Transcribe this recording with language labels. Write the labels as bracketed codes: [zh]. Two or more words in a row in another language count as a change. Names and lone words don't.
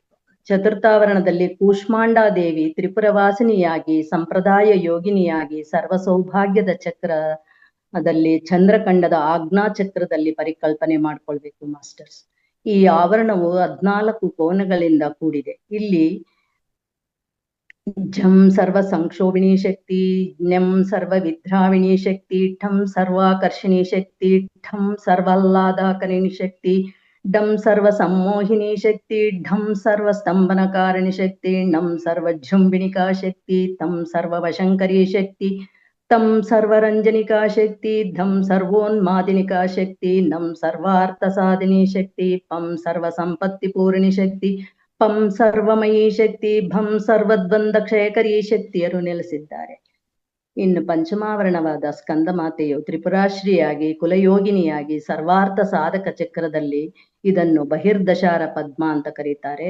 [kn] ಚತುರ್ಥಾವರಣದಲ್ಲಿ ಕೂಷ್ಮಾಂಡಾ ದೇವಿ ತ್ರಿಪುರವಾಸಿನಿಯಾಗಿ, ಸಂಪ್ರದಾಯ ಯೋಗಿನಿಯಾಗಿ, ಸರ್ವ ಸೌಭಾಗ್ಯದ ಚಕ್ರದಲ್ಲಿ ಚಂದ್ರಖಂಡದ ಆಜ್ಞಾ ಚಕ್ರದಲ್ಲಿ ಪರಿಕಲ್ಪನೆ ಮಾಡ್ಕೊಳ್ಬೇಕು ಮಾಸ್ಟರ್ಸ್. ಈ ಆವರಣವು 14 ಕೋನಗಳಿಂದ ಕೂಡಿದೆ. [sa] ಇಲ್ಲಿ झं सर्व संक्षोभिणी शक्ति, ञं सर्व विद्राविणी शक्ति, ठं सर्वाकर्षिणी शक्ति, ठं सर्वाह्लादकरिणी शक्ति, डं सर्व सम्मोहिनी शक्ति, ढं सर्व स्तंभनकारिणी शक्ति, णं सर्वजृंभिणिका शक्ति, तं सर्ववशंकरी शक्ति, तं सर्वरंजनिका शक्ति, धं सर्वोन्मादिनिका शक्ति, नं सर्वार्थसाधिनी शक्ति, पं सर्वसंपत्तिपूर्णी शक्ति, ಪಂ ಸರ್ವಮಯೀ ಶಕ್ತಿ, ಭಂ ಸರ್ವದ್ವಂದ ಕ್ಷಯಕರೀ [kn] ಶಕ್ತಿಯರು ನೆಲೆಸಿದ್ದಾರೆ. ಇನ್ನು ಪಂಚಮಾವರಣವಾದ ಸ್ಕಂದ ಮಾತೆಯು ತ್ರಿಪುರಾಶ್ರೀಯಾಗಿ ಕುಲಯೋಗಿನಿಯಾಗಿ ಸರ್ವಾರ್ಥ ಸಾಧಕ ಚಕ್ರದಲ್ಲಿ ಇದನ್ನು ಬಹಿರ್ದಶಾರ ಪದ್ಮ ಅಂತ ಕರೀತಾರೆ.